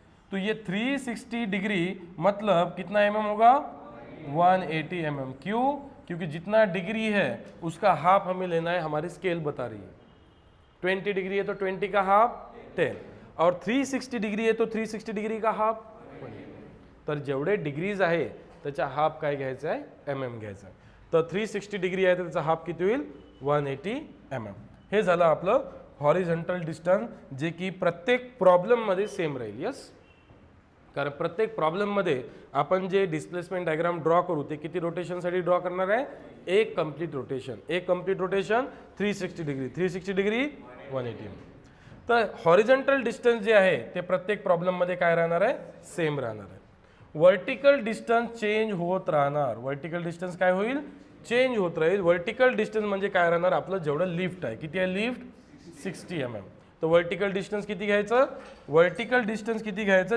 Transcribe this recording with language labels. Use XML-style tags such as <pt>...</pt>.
<hi>तो ये 360 डिग्री मतलब कितना mm होगा? 180 mm। क्यों? क्योंकि जितना डिग्री है उसका हाफ हमें लेना है, हमारी स्केल बता रही है। 20 डिग्री है तो 20 का हाफ 10, और 360 डिग्री है तो 360 डिग्री का हाफ 1.</hi> <mr>तर जेवढे डिग्रीज आहे त्याचा हाफ काय घ्यायचा आहे? mm घ्यायचा आहे. तर 360 डिग्री आहे तर त्याचा हाफ किती होईल? 180 mm. हे झालं आपलं हॉरिझॉन्टल डिस्टन्स, जे की प्रत्येक प्रॉब्लेममध्ये सेम राहील. यस, कारण प्रत्येक प्रॉब्लेममध्ये आपण जे डिस्प्लेसमेंट डायग्राम ड्रॉ करू ते किती रोटेशनसाठी ड्रॉ करणार आहे? एक कंप्लीट रोटेशन. एक कंप्लीट रोटेशन 360 डिग्री, 360 डिग्री 180. तर हॉरिझॉन्टल डिस्टन्स जे आहे ते प्रत्येक प्रॉब्लेममध्ये काय राहणार आहे? सेम राहणार आहे. वर्टिकल डिस्टन्स चेंज होत राहणार. वर्टिकल डिस्टन्स काय होईल? चेंज होत राहील. वर्टिकल डिस्टन्स म्हणजे काय राहणार? आपलं जेवढं लिफ्ट आहे, किती आहे लिफ्ट? 60 mm. तर वर्टिकल डिस्टन्स किती घ्यायचं? वर्टिकल डिस्टन्स किती घ्यायचं?</mr>